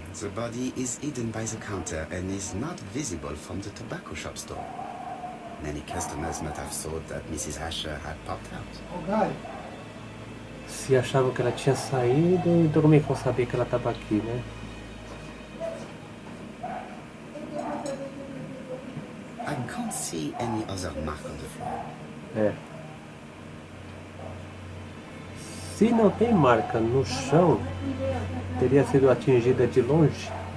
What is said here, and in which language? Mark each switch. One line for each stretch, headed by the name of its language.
English: The body is hidden by the counter and is not visible from the tobacco shop store. Many customers might have thought that Mrs. Asher had popped out.
Portuguese: Se achavam que ela tinha saído, então como é que vão saber que ela estava aqui, né?
English: I can't see any other mark on the floor.
Portuguese: Se não tem marca no chão, teria sido atingida de longe.